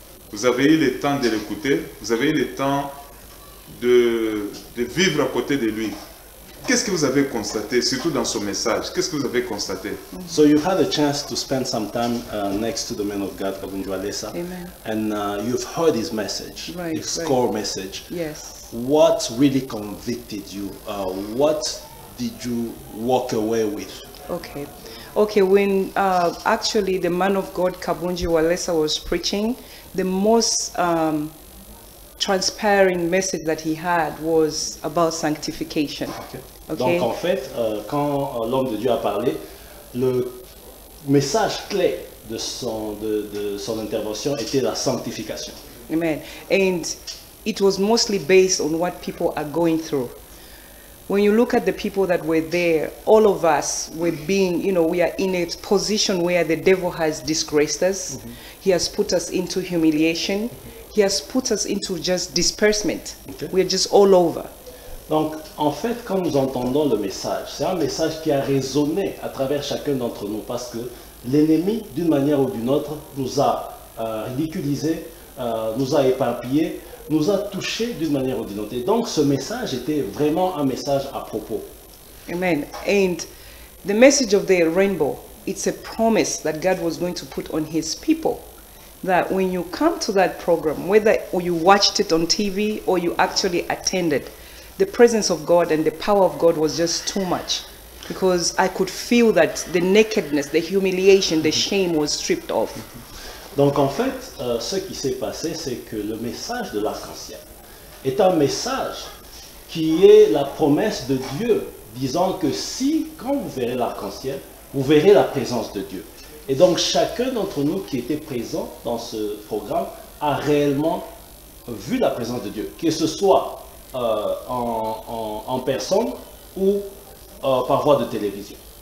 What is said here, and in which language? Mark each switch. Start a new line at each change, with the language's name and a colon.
French: Vous avez eu le temps de l'écouter. Vous avez eu le temps de vivre à côté de lui. Qu'est-ce que vous avez constaté, surtout dans son message? Qu'est-ce que vous avez constaté?
English: So you had a chance to spend some time next to the man of God, Kabundu Alessa. Amen. And you've heard his message, Right, his right. core message. Yes. What really convicted you? What did you walk away with? Okay. Okay, when actually the man of God, Kabunji Walesa, was preaching, the most transparent message that he had was about sanctification. Okay. Okay.
French: Donc en fait, quand l'homme de Dieu a parlé, le message clé de son intervention était la sanctification. Amen.
English: And it was mostly based on what people are going through. When you look at the people that were there, all of us were being, we are in a position where the devil has disgraced us. Mm-hmm. He has put us into humiliation. He has put us into just disbursement. Okay. We are just all over.
French: Donc, en fait, quand nous entendons le message, c'est un message qui a résonné à travers chacun d'entre nous parce que l'ennemi, d'une manière ou d'une autre, nous a ridiculisés, nous a éparpillés, nous a touchés d'une manière ou d'une autre. Et donc, ce message était vraiment un message à propos. Amen.
English: And the message of the rainbow, it's a promise that God was going to put on his people. That when you come to that program, whether you watched it on TV or you actually attended, the presence of God and the power of God was just too much. Because I could feel that the nakedness, the humiliation, the shame was stripped off.
French: Donc en fait, ce qui s'est passé, c'est que le message de l'arc-en-ciel est un message qui est la promesse de Dieu, disant que si, quand vous verrez l'arc-en-ciel, vous verrez la présence de Dieu. Et donc chacun d'entre nous qui était présent dans ce programme a réellement vu la présence de Dieu, que ce soit en personne ou par voie de télévision.